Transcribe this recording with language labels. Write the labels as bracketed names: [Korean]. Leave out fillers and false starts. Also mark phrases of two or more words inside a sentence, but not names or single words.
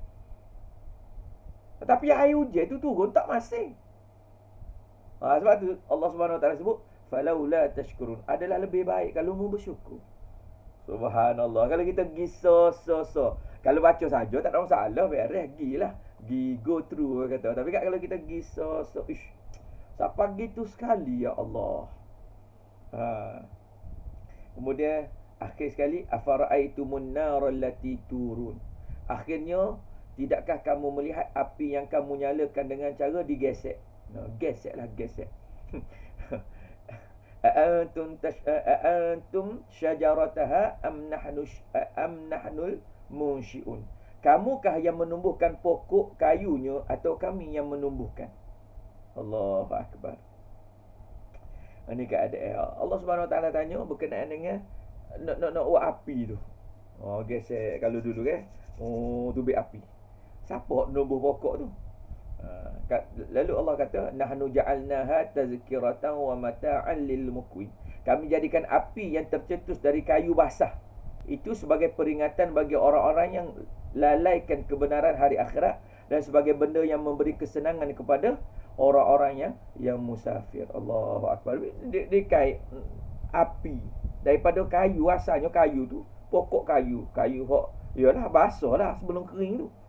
[Malay] Tetapi air hujan tu turun tak masing. Sebab tu Allah Subhanahu Wa Taala sebut [Arabic] فلولا تشكرون, [Malay] adalah lebih baik kalau mu bersyukur. Subhanallah. Kalau kita pergi kalau baca saja tak ada masalah, beres gilah. [English] Go through [Malay] kata. Tapi kalau kita pergi siapa gitu sekali ya Allah. Kemudian akhir sekali [Arabic] أفرأيتم النار التي تورون. [Malay] Akhirnya, tidakkah kamu melihat api yang kamu nyalakan dengan cara digesek? Gesek. [Arabic] أأنتم شجرتها أم نحن المنشئون. [Malay] Kamukah yang menumbuhkan pokok kayunya atau kami yang menumbuhkan? [Arabic] الله أكبر. [Malay] Ini keadaan Allah Subhanahu Wa Taala tanya berkenaan dengan nak buat api tu. Gesek kalau dulu kan. Tubik api. Siapa nubuh pokok tu? Lalu Allah kata [Arabic] نحن جعلناها تذكرة ومتاعا للمقوين. [Malay] Kami jadikan api yang tercetus dari kayu basah itu sebagai peringatan bagi orang-orang yang lalaikan kebenaran hari akhirat dan sebagai benda yang memberi kesenangan kepada orang-orang yang musafir. [Arabic] الله أكبر. [Malay] Dikait api daripada kayu, asalnya kayu tu pokok kayu hok yalah basah lah sebelum kering tu.